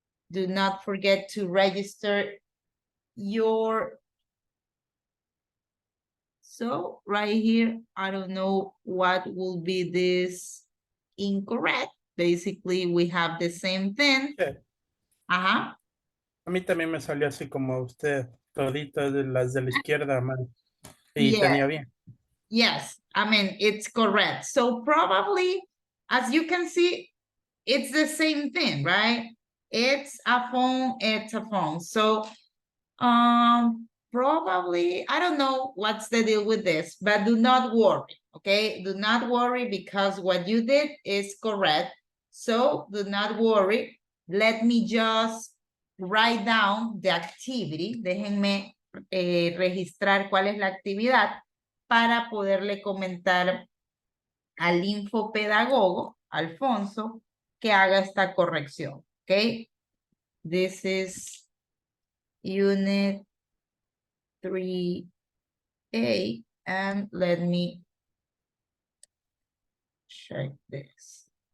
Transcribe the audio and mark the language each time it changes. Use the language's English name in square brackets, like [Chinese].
[English] Do not forget to register your... So, right here, I don't know what will be this incorrect. Basically, we have the same thing. [Spanish] Sí. Ajá. A mí también me salió así como usted, toditas de las de la izquierda, man. Y tenía bien. [English] Yes, I mean, it's correct. So probably, as you can see, it's the same thing, right? It's a phone, it's a phone. So probably, I don't know what's the deal with this, but do not worry, okay? Do not worry because what you did is correct. So do not worry. Let me just write down the activity. [Spanish] Déjenme registrar cuál es la actividad para poderle comentar al infopedagogo, Alfonso, que haga esta corrección, okay? [English] This is unit 3A, and let me check this.